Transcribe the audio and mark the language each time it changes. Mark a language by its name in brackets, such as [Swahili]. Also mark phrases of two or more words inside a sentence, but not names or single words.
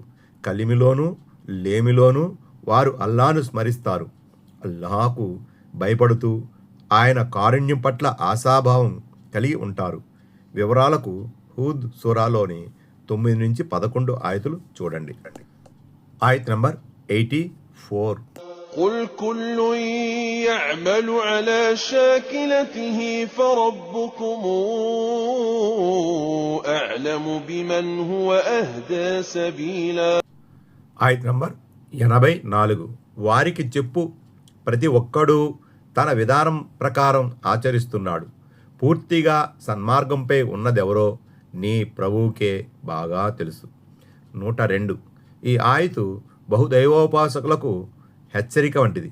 [Telugu] కలిమిలోనూ లేమిలోనూ వారు అల్లాహను స్మరిస్తారు, అల్లాహకు భయపడుతూ ఆయన కారుణ్యం పట్ల ఆశాభావం కలిగి ఉంటారు. వివరాలకు హూద్ సూరాలోని 9-11 ఆయతులు చూడండి. ఆయత్ నంబర్ 84. [Arabic] قل كل يعمل على شاكلته فربكم أعلم بمن هو أهدى سبيلا. [Telugu] ఆయత్ నంబర్ 84. వారికి చెప్పు, ప్రతి ఒక్కడూ తన విధానం ప్రకారం ఆచరిస్తున్నాడు. పూర్తిగా సన్మార్గంపై ఉన్నదెవరో నీ ప్రభువుకే బాగా తెలుసు. 102. ఈ ఆయతు బహుదైవోపాసకులకు హెచ్చరిక వంటిది.